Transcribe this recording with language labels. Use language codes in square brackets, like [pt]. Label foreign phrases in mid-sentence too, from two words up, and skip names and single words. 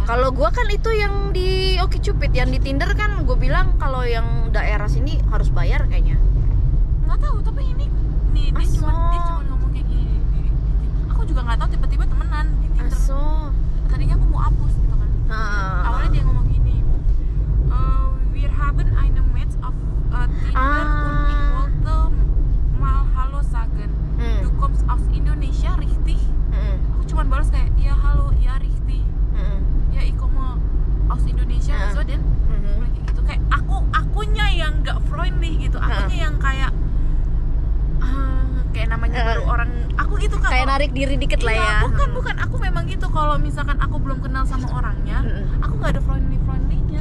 [id] Kalau gua kan itu yang di OkCupid, yang di Tinder kan gua bilang kalau yang daerah sini harus bayar kayaknya. Nggak tahu, tapi ini nih dia cuma ngomong kayak gini di aku juga nggak tahu, tiba-tiba temenan di Tinder. Aso. Tadinya aku mau hapus gitu kan. Awalnya dia ngomong gini, [de] wir haben eine Match auf Tinder und ich wollte mal Hallo sagen. Du kommst aus Indonesia, richtig? [id] Aku cuma balas kayak ya halo, ya richtig. [de] Ya ich komme aus Indonesia, so [id] dan kayak gitu. Kayak akunya yang nggak friendly gitu, akunya yang kayak namanya baru orang aku gitu kan, kayak narik diri dikit lah ya. Bukan aku memang gitu, kalau misalkan aku belum kenal sama orangnya, aku nggak ada friendly-nya.